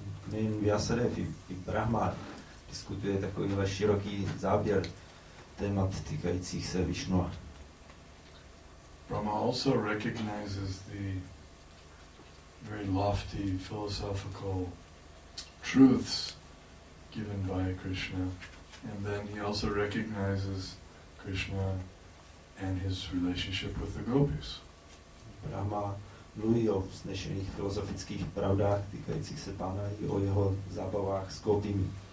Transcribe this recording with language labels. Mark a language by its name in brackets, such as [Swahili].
[Czech] Nejen Vyasadeva, i Brahma diskutuje takovýhle široký záběr témat týkajících se Višnua. [English] Brahma also recognizes the very lofty philosophical truths given by Krishna, and then he also recognizes Krishna and his relationship with the gopis. [Czech] Brahma mluví o vznešených filozofických pravdách týkajících se pána i o jeho zábavách s gopimi.